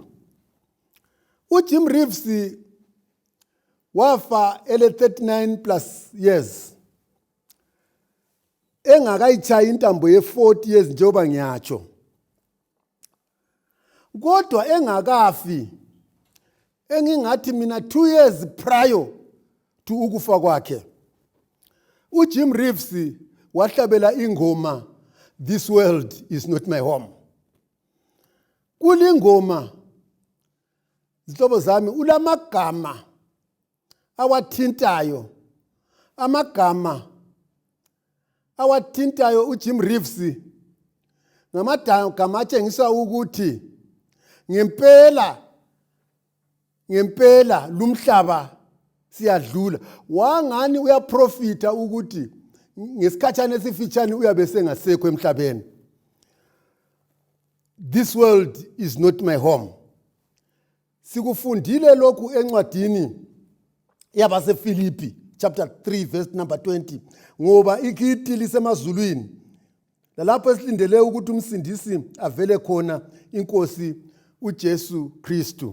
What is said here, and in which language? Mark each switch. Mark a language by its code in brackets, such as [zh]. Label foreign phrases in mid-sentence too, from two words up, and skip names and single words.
[nd] uJim Reeves wafa ele 39 [en] plus years. [nd] Engakayichayi intambo ye-40 years njengoba ngiyatsho. Kodwa engakafi, engingathi mina [en] 2 years prior to [nd] ukufa kwakhe, uJim Reeves wahlabela ingoma This World Is Not My Home. Kulingoma zihlobo zami ulamagama awathintayo, amagama awathintayo uJim Reeves ngamagama atshengisa ukuthi ngempela Lumhlaba siyadlula. Wangani uyaprofita ukuthi ngesikhathana esifitshane uyabe sengasekho emhlabeni. [en] This world is not my home. [nd] Sikufundile lokhu encwadini yabaseFilipi [en] chapter 3 verse number 20, [nd] ngoba ikhiti lisemazulwini lalapho esilindele ukuthi umsindisi avele khona, inkosi uJesu Kristu.